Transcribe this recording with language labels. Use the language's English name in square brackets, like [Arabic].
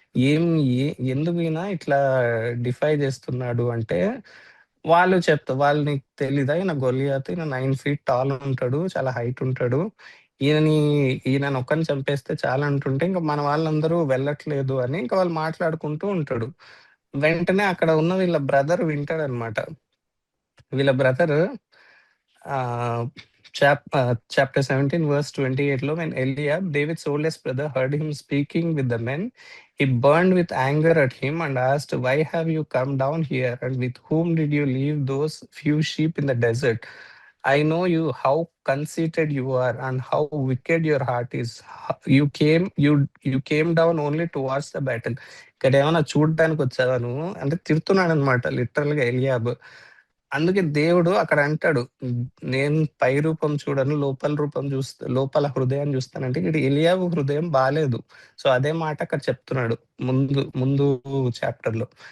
[Telugu] ఏం ఎ ఎందుకు ఈయన ఇట్లా డిఫై చేస్తున్నాడు అంటే, వాళ్ళు "నీకు తెలీదా ఈయన గొలియాతు, ఈయన 9 ఫీట్ టాల్ ఉంటాడు. చాలా హైట్ ఉంటాడు. ఈయనని ఈయననొక్కడిని చంపేస్తే చాలంటుంటే, ఇంక మన వాళ్ళందరూ వెళ్ళట్లేదు" అని ఇంక వాళ్ళు మాట్లాడుకుంటూ ఉంటాడు. వెంటనే అక్కడ ఉన్న వీళ్ళ బ్రదర్ వింటాడనమాట. వీళ్ళ బ్రదర్ [English] uh, chapter 17, verse 28 లో when Eliab, David's oldest brother, heard him speaking with the men, he burned with anger at him and asked, "Why have you come down here? And with whom did you leave those few sheep in the desert? I know you how conceited you are and how wicked your heart is. You came down only to watch the battle." [Telugu] ఇక్కడ ఏమన్నా చూడడానికి వచ్చావా నువ్వు అంటే తిడుతున్నాడు అనమాట literal గా ఎలియాబ్. అందుకే దేవుడు అక్కడ అంటాడు, నేను పై రూపం చూడను, లోపల రూపం లోపల హృదయాన్ని చూస్తానంటే ఇక్కడ ఎలియాబు హృదయం బాలేదు. సో అదే మాట అక్కడ చెప్తున్నాడు ముందు ముందు చాప్టర్ లో.